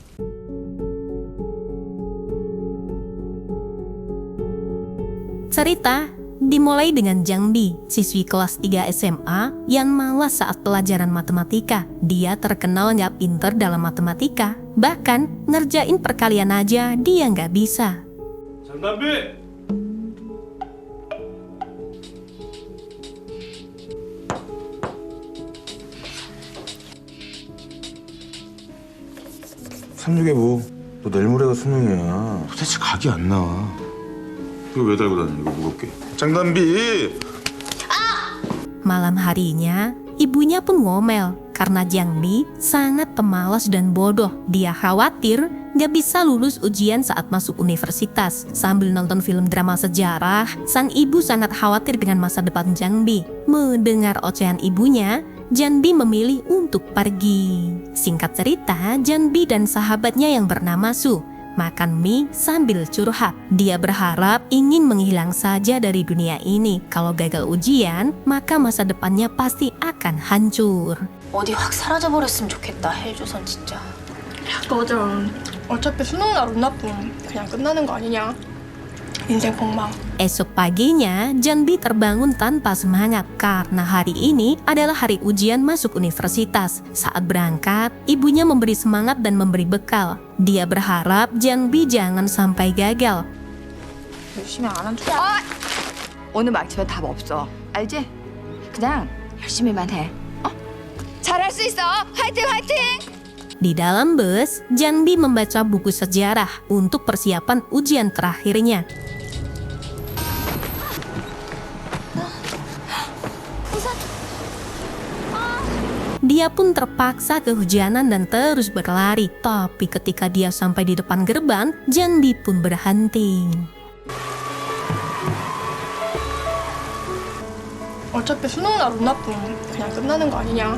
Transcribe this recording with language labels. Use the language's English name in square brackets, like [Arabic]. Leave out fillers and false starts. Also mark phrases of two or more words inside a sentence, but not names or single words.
[Indonesian] Cerita dimulai dengan Jang Bi, siswi kelas 3 SMA yang malas saat pelajaran matematika. Dia terkenal nggak pinter dalam matematika, bahkan ngerjain perkalian aja dia nggak bisa. [Korean] 장담비! 삼육에 뭐, 너 내일 모레가 수능이야. 도대체 각이 안 나와. 이거 왜 달고 다니냐, 이거 무겁게. 장단비! [Indonesian] Malam harinya, ibunya pun ngomel karena Jang Bi sangat pemalas dan bodoh. Dia khawatir nggak bisa lulus ujian saat masuk universitas. Sambil nonton film drama sejarah, sang ibu sangat khawatir dengan masa depan Jang Bi. Mendengar ocehan ibunya, Jang Bi memilih untuk pergi. Singkat cerita, Jang Bi dan sahabatnya yang bernama Su makan mie sambil curhat. Dia berharap ingin menghilang saja dari dunia ini. Kalau gagal ujian, maka masa depannya pasti akan hancur. [Korean] 어디 확 사라져버렸으면 좋겠다, 헬조선 진짜. 맞아. 어차피 수능날 운 나쁨 그냥 끝나는 거 아니냐. 인생 폭망. [Indonesian] Esok paginya, Jang Bi terbangun tanpa semangat karena hari ini adalah hari ujian masuk universitas. Saat berangkat, ibunya memberi semangat dan memberi bekal. Dia berharap Jang Bi jangan sampai gagal. [Korean] 열심히 안 한 줄. 오늘 막치면 답 없어. 알지? 그냥 열심히만 해. 잘할 수 있어. 화이팅 화이팅! [Indonesian] Di dalam bus, Jang Bi membaca buku sejarah untuk persiapan ujian terakhirnya. Dia pun terpaksa kehujanan dan terus berlari. Tapi ketika dia sampai di depan gerbang, Jang Bi pun berhenti. [Korean] 어차피 수능날 운 나쁨 그냥 끝나는 거 아니냐.